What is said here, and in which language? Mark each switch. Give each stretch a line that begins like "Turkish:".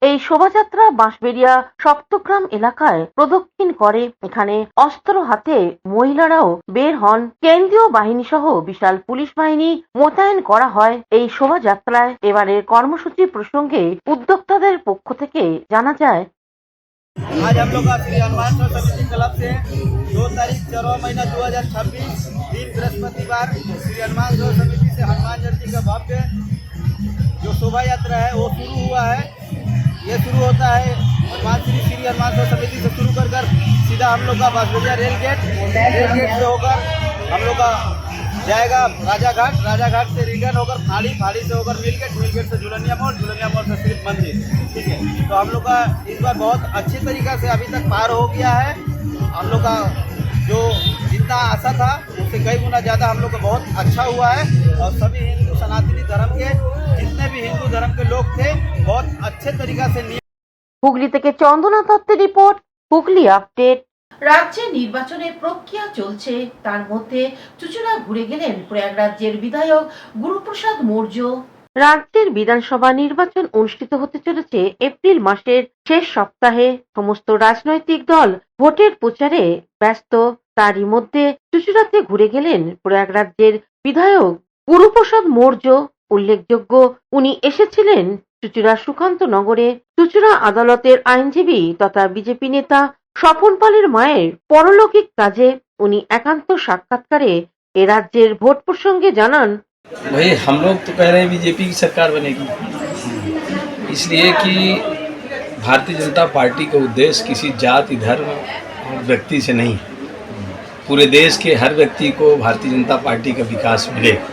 Bangla: এই শোভাযাত্রা বাঁশবেড়িয়া সপ্তগ্রাম এলাকায় প্রদক্ষিণ করে। এখানে অস্ত্র হাতে মহিলারাও বের হন। কেন্দ্রীয় বাহিনী সহ বিশাল পুলিশ বাহিনী মোতায়েন করা হয় এই শোভাযাত্রায়। এবারের কর্মসূচি প্রসঙ্গে উদ্যোক্তাদের পক্ষ থেকে জানা যায়,
Hindi: आज हम लोग का श्री हनुमान समिति क्लब से 2 तारीख 4वां महीना 2026 दिन बृहस्पतिवार श्री हनुमान समिति से हनुमान जयंती का भव्य जो शोभा यात्रा है वो शुरू हुआ है। ये शुरू होता है हनुमान श्री हनुमान समिति से शुरू कर सीधा हम लोग का बांसबेड़िया रेल गेट से होकर हम लोग का जाएगा राजा घाट से रिटर्न होकर फाड़ी से होकर मिलगेट से झुलनिया मोड़ से शिव मंदिर। ठीक है, तो हम लोग का इस बार बहुत अच्छे तरीका से अभी तक पार हो गया है। हम लोग का जो जितना आशा था उससे कई गुना ज़्यादा हम लोग का बहुत अच्छा हुआ है और सभी हिंदू सनातनी धर्म के जितने भी हिंदू धर्म के लोग थे बहुत अच्छे तरीका से।
Bangla: হুগলি থেকে চন্দনা দত্তের রিপোর্ট, হুগলি আপডেট। রাজ্যে নির্বাচনের প্রক্রিয়া চলছে, তার মধ্যে চুঁচুড়া ঘুরে গেলেন প্রয়াগরাজ্যের বিধায়ক গুরুপ্রসাদ মৌর্য। রাজ্যের বিধানসভা নির্বাচন অনুষ্ঠিত হতে চলেছে এপ্রিল মাসের শেষ সপ্তাহে। সমস্ত রাজনৈতিক দল ভোটের প্রচারে ব্যস্ত। তারই মধ্যে চুঁচুড়াতে ঘুরে গেলেন প্রয়াগরাজ্যের বিধায়ক গুরুপ্রসাদ মৌর্য। উল্লেখযোগ্য, উনি এসেছিলেন চুঁচুড়া সুকান্ত নগরে। চুঁচুড়া আদালতের আইনজীবী তথা বিজেপি নেতা স্বপন পালের মায়ের পরলৌকিক কাজে উনি একান্ত সাক্ষাৎকারে এ রাজ্যের ভোট প্রসঙ্গে জানান,
Hindi: भाई हम लोग तो कह रहे हैं बीजेपी की सरकार बनेगी, इसलिए कि भारतीय जनता पार्टी का उद्देश्य किसी जाति धर्म और व्यक्ति से नहीं, पूरे देश के हर व्यक्ति को भारतीय जनता पार्टी का विकास मिले।